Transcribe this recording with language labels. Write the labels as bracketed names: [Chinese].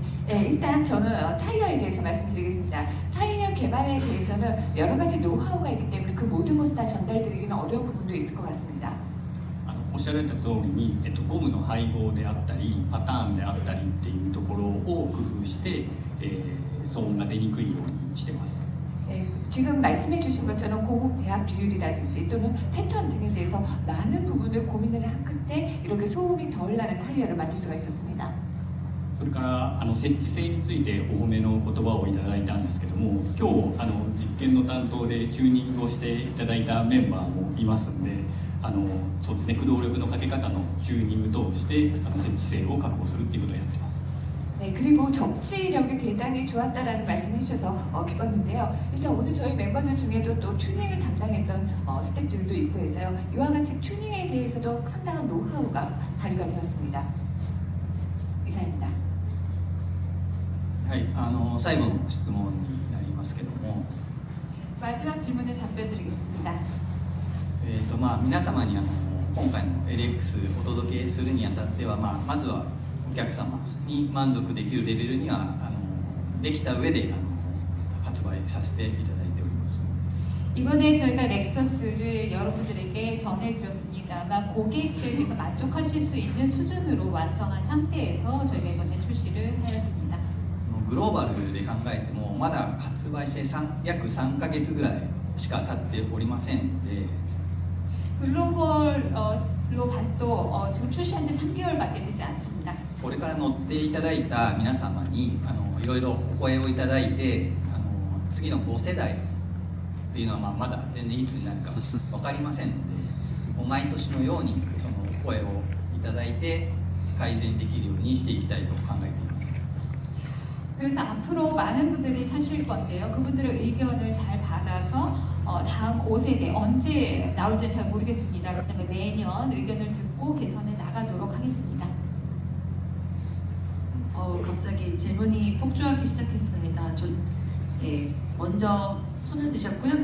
[Korean] 일단 저는 타이어에 대해서 말씀드리겠습니다. 타이어 개발에 대해서는 여러 가지 노하우가 있기 때문에 그 모든 것을 다 전달드리기는 어려운 부분도 있을 것 같습니다. [Japanese] おっしゃられた通りに、ゴムの配合であったりパターンであったりっていうところを工夫して、騒音が出にくいようにしてます。 [Korean] 지금 말씀해 주신 것처럼 고무 배합 비율이라든지 또는 패턴 등에 대해서 많은 부분을 고민을 한 끝에 이렇게 소음이 덜 나는 타이어를 만들 수가 있었습니다. [Japanese] それから設置性についてお褒めの言葉をいただいたんですけども、今日実験の担当でチューニングをしていただいたメンバーもいますので、そうですね、駆動力のかけ方のチューニング通して設置性を確保するっていうことをやってます。 [Korean] 네, 그리고 접지력이 대단히 좋았다라는 말씀을 해주셔서 기뻤는데요. 일단 오늘 저희 멤버들 중에도 또 튜닝을 담당했던 스태프들도 있고 해서요. 이와 같이 튜닝에 대해서도 상당한 노하우가 발휘가 되었습니다. 이상입니다. [Japanese] はい、最後の質問になりますけども、 [Korean] 마지막 질문에 답변드리겠습니다. [Japanese] 皆様に今回の LX お届けするにあたっては、まずはお客様に満足できるレベルにはできた上で発売させていただいております。 [Korean] 이번에 저희가 렉서스를 여러분들에게 전해드렸습니다만 고객들께서 만족하실 수 있는 수준으로 완성한 상태에서 저희가 이번에 출시를 하였습니다. [Japanese] グローバルで考えてもまだ発売して約3ヶ月ぐらいしか経っておりませんので、 [Korean] 글로벌로 봐도 지금 출시한 지 3개월밖에 되지 않습니다. [Japanese] これから乗っていただいた皆様にいろいろお声をいただいて次の5世代というのはまだ全然いつになるか分かりませんので、毎年のようにその声をいただいて改善できるようにしていきたいと考えています。 [Korean] 그래서 앞으로 많은 분들이 타실 건데요. 그분들의 의견을 잘 받아서 다음 5세대 언제 나올지는 잘 모르겠습니다. 그다음에 매년 의견을 듣고 개선해 나가도록 하겠습니다. 갑자기 질문이 폭주하기 시작했습니다. 먼저 손을 드셨고요.